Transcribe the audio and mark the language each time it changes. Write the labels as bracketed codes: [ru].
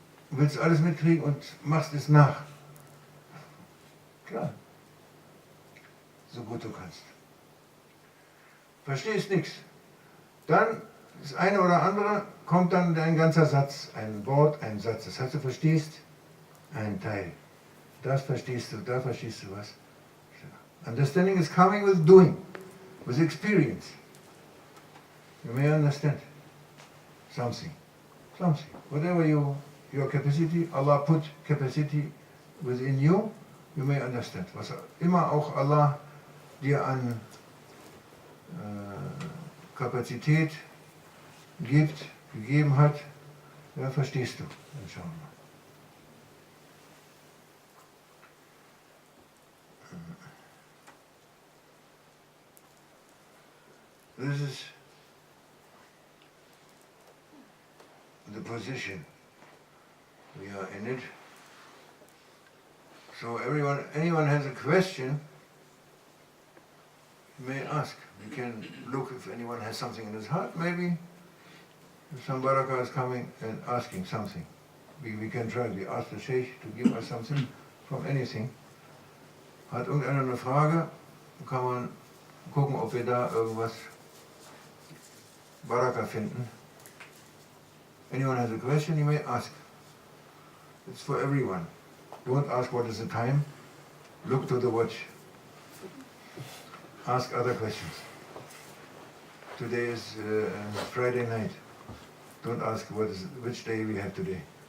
[de] Du willst alles mitkriegen und machst es nach. Klar. So gut du kannst. Verstehst nichts. Dann, das eine oder andere, kommt dann ein ganzer Satz, ein Wort, ein Satz. Das heißt, du verstehst einen Teil. das verstehst du, da verstehst du was. [en] Understanding is coming with doing, with experience. You may understand something, whatever your capacity, Allah put capacity within you, you may understand. [de] Was immer auch Allah dir an Kapazität gegeben hat, ja, verstehst du, inshallah. [en] This is the position we are in it. So anyone has a question, may ask. We can look if anyone has something in his heart, maybe. If some barakah is coming and asking something. We can try. We ask the Sheikh to give us something from anything. [de] Hat irgendeiner eine Frage, kann man gucken, ob wir da irgendwas barakah finden. [en] Anyone has a question, you may ask. It's for everyone. Don't ask what is the time. Look to the watch. Ask other questions. Today is Friday night. Don't ask which day we have today.